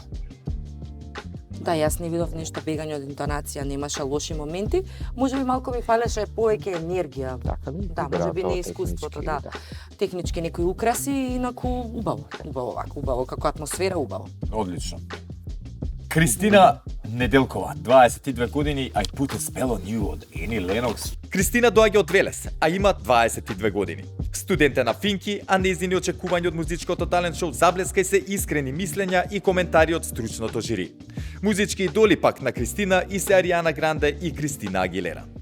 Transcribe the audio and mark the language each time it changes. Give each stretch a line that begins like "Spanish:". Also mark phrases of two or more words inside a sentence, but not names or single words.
Macedonian: Да, јас не видов нешто бегање од интонација, немаше лоши моменти, можеби малку ми фалеше повеќе енергија. Така ли? Да, можеби не искуството, да. Технички некои украси, инаку убаво, како атмосфера убаво. Одлично. Кристина Неделкова, 22 години, I put a spell on you од Ени Ленокс. Кристина доаѓа од Велес, а има 22 години. Студент е на Финки, а нејзини очекувања од музичкото талент шоу заблескај се искрени мислења и коментари од стручното жири. Музички идоли пак на Кристина и се Ариана Гранде и Кристина Агилера.